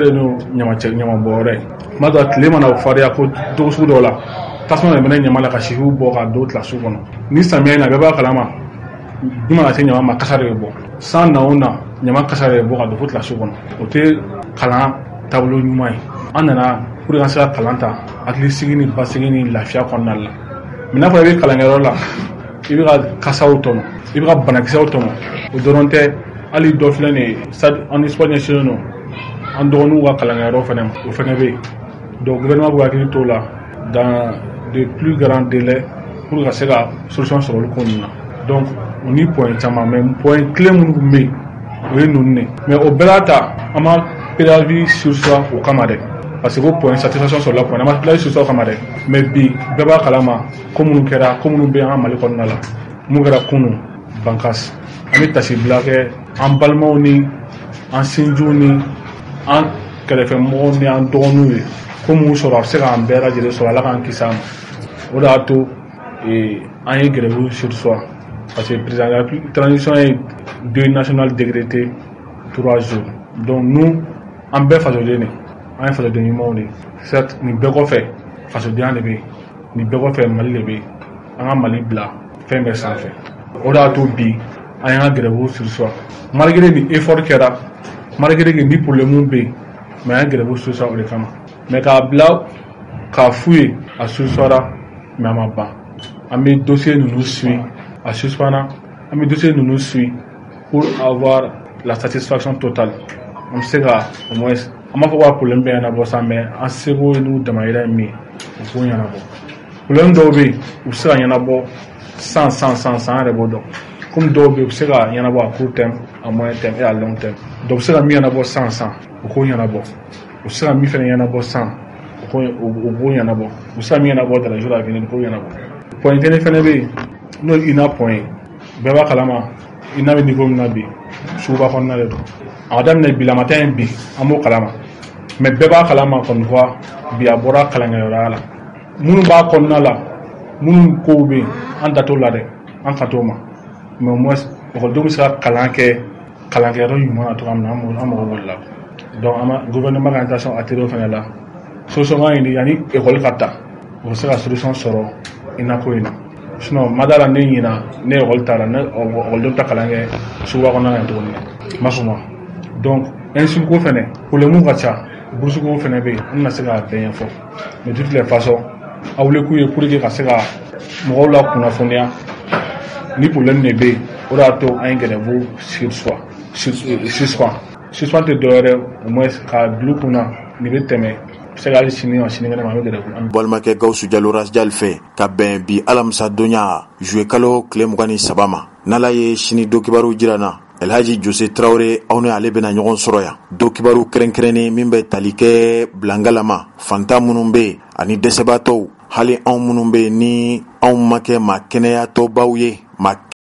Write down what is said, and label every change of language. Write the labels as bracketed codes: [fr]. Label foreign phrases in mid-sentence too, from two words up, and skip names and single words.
[bm] de n'o ɲamabɔ wɛrɛ ye tuma dɔ tile mana fariya ko cogo sugu dɔw la tasuma de bɛ ɲama la ka sifiw bɔ ka don kilasiw kɔnɔ ni samiya in na bɛɛ b'a kalama ni mana se ɲama ma kasa de bɛ bɔ san na o na ɲama kasa de bɛ bɔ ka don fo kilasiw kɔnɔ o tɛ kalan taabolo ɲuman ye an nana [fr] pour que [bm] an se ka kalan ta hakilisigi ni basigi ni lafiya kɔnɔna la Maintenant fɔ i bɛ kalanyɔrɔ la i bɛ ka kasaw tɔmɔ i bɛ ka banakisɛw tɔmɔ o dɔrɔn tɛ hali dɔ filɛ nin ye an ni sport ɲɛsinnen don an dɔgɔninw ka kalanyɔrɔ fana o fana bɛ yen donc gouvernement bɛ hakili t'o la [fr] dans de plus grands délais pour [bm] ka se ka solution sɔrɔ olu ko ninnu na donc o ni point caman [fr] mais point clé [bm] minnu tun bɛ yen o ye ninnu de mais o bɛɛ la ta an ma [fr] préavis surseoir [bm] o kama dɛ [fr] parce que [bm] o [fr] point satisfaction [bm] sɔrɔla point an ma [fr] préavis surseoir [bm] o kama dɛ mais bi bɛɛ b'a kalama ko minnu kɛra ko minnu bɛ an ka Mali kɔnɔna la mun kɛra kunun Bankas an bɛ tasibila kɛ an balimaw ni an sinjiw ni an kɛrɛfɛmɔgɔw ni an dɔgɔninw ye ko mun sɔrɔ a bɛ se k'an bɛɛ lajɛlen sɔrɔ Ala k'an kisi a ma o de y'a to an ye [fr] grève surseoir parce que président de la transition est deuil national décrété 3 jours donc nous [bm] an bɛɛ fasoden de an ye fasoden ɲumanw de certes nin bɛɛ kɔfɛ fasodenya de bɛ yen nin bɛɛ kɔfɛ Mali de bɛ yen an ka Mali bila fɛn bɛɛ sanfɛ o de y'a to bi an y'an ka [fr] grève surseoir malgré [bm] ni effort kɛra [fr] malgré que [bm] ni problème bɛ yen mais an ye [fr] grève surseoir [bm] o de kama mais k'a bila k'a f'u ye a [fr] surseoira mais [bm] a ma ban an bɛ dossier ninnu suit a suspendra an bɛ dossier ninnu [fr] suit pour avoir la satisfaction totale [bm] an bɛ se ka [fr] au moins [bm] an b'a fɔ ko problème bɛ ɲɛnabɔ sa mais an seko ye n'u damayira ye min ye o k'o ɲɛnabɔ problème dɔw bɛ yen u bɛ se ka ɲɛnabɔ san an yɛrɛ b'o dɔn comme dɔw bɛ yen u bɛ se ka ɲɛnabɔ [fr] à court terme à moyen terme et à long terme [bm] dɔw bɛ se ka min ɲɛnabɔ san o k'o ɲɛnabɔ u bɛ se ka min fana ɲɛnabɔ san o b'o ɲɛnabɔ u bɛ se ka min ɲɛnabɔ [fr] dans les jours à venir [bm] o k'o ɲɛnabɔ point kelen fana bɛ yen n'o ye INA point ye bɛɛ b'a kalama INA bɛ niveau min na bi suguba kɔnɔna de don a ka daminɛ bilamata in bi an b'o kalama mais bɛɛ b'a kalama [fr] comme quoi [bm] bi a bɔra kalankɛyɔrɔya la minnu b'a kɔnɔna la minnu kow bɛ yen an da t'o la dɛ an ka t'o ma mais [fr] au moins [bm] ekɔlidenw bɛ se ka kalan kɛ kalankɛyɔrɔ ɲuman na cogoya min na an mago b'o la donc an ma gouvernement ka intention a ter'o fana la solution ka ɲini yanni ekɔli ka ta o bɛ se ka solution sɔrɔ INA ko in na sinon ma da la ne ɲina ne ekɔli taara ne ekɔlidenw ta kalan kɛ suguba kɔnɔna na tuguni ma fɔ ma [fr] donc ainsi [bm] ko fana problème ka ca burusi ko fana bɛ yen an bɛna se k'a bɛɛ ɲɛfɔ [fr] mais de toutes les façons [bm] a wele k'u ye [fr] pour que [bm] ka se ka mɔgɔw la kunnafoniya ni problème de bɛ yen o de y'a to an ye grève suspend tɛ dɔwɛrɛ [fr] au moins [bm] ka bila u kunna nin bɛ tɛmɛ se ka hali sini kɛnɛ ma an bɛ grève. balimakɛ Gawusu Jalo Rasjal fɛ ka bɛn bi alamisa donya juillet kalo tile 23 ma n'Ala ye sini do kibaru jira na Elhaji Jose Traoré aw ni ale bɛna ɲɔgɔn sɔrɔ yan do kibaru kɛrɛnkɛrɛnnen min bɛ tali kɛ bilangalama fantan minnu bɛ yen ani dɛsɛbaatɔw hali anw minnu bɛ yen ni anw ma kɛ maa kɛnɛyatɔbaw ye maa